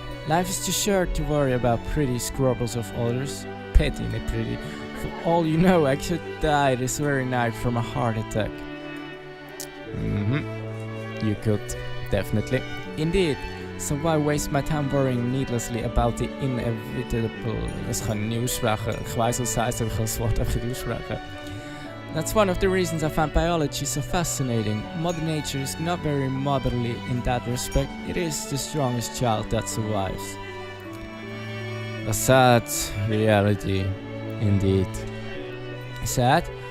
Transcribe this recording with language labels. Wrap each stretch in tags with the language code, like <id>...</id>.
<en>Life is too short to worry about pretty squabbles of others. Petty, not pretty. For all you know, I could die this very night from a heart attack. You could, definitely. Indeed. So why waste my time worrying needlessly about the inevitable...</en> <de>Das kann ich nicht aussprechen. Ich weiss, was es heisst, aber ich kann das Wort einfach nicht aussprechen.</de> <en>That's one of the reasons I found biology so fascinating. Mother Nature is not very motherly in that respect. It is the strongest child that survives. A sad reality, indeed. Sad?</en>